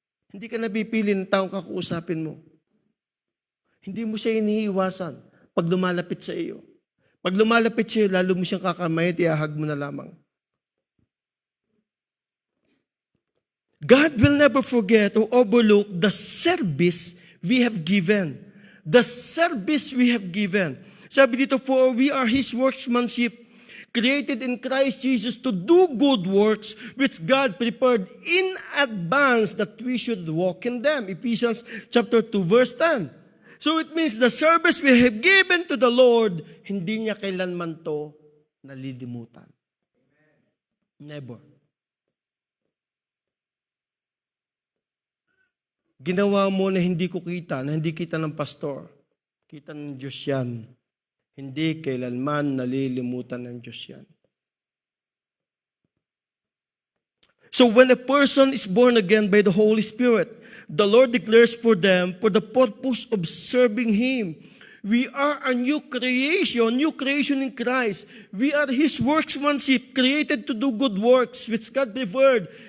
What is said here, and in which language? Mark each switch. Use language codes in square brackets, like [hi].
[tl] Hindi ka napipili ng taong kakausapin mo. Hindi mo siya iniiwasan pag lumalapit sa iyo. Pag lumalapit sa iyo, lalo mo siyang kakamay at iahag mo na lamang. [en] God will never forget or overlook the service we have given. The service we have given. [tl] Sabi dito, [en] for we are His workmanship, created in Christ Jesus to do good works which God prepared in advance that we should walk in them. Ephesians chapter 2 verse 10. So it means the service we have given to the Lord, [tl] hindi niya kailanman to nalilimutan. [en] Never. [tl] Ginawa mo na hindi ko kita, na hindi kita ng pastor. Kita ng Diyos yan. Hindi kailanman nalilimutan ng Diyos yan. [en] So when a person is born again by the Holy Spirit, the Lord declares for them for the purpose of serving Him. We are a new creation in Christ. We are His workmanship, created to do good works, which God preferred.